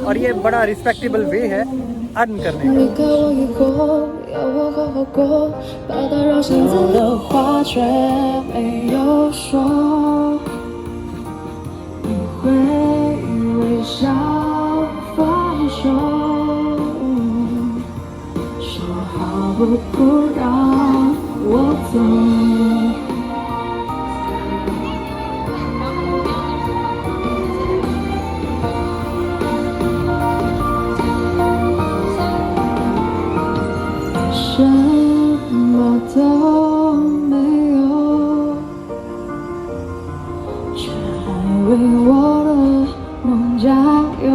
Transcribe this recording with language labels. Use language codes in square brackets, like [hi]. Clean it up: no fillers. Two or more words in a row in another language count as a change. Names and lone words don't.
[hi] और ये बड़ा [en] respectable way [hi] है अर्न करने का। [zh] 不让我走，什么都没有，却还为我的梦加。